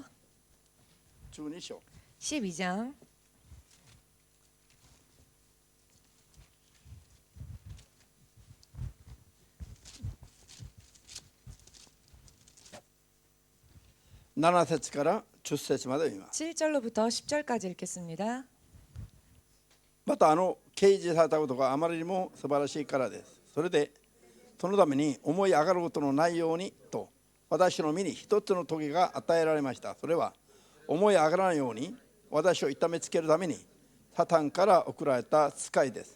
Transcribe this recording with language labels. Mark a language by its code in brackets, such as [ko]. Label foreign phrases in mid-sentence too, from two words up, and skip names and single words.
[ja] 12 章 [ko] 12장 [ja] 7節から10節まで読みます。 [ko] 7절로부터 10절까지 읽겠습니다. [ja] また掲示されたことがあまりにも素晴らしいからです。それでそのために思い上がることのないようにと私の身に一つの棘が与えられました。それは思い上がらないように私を痛めつけるためにサタンから送られた使いです。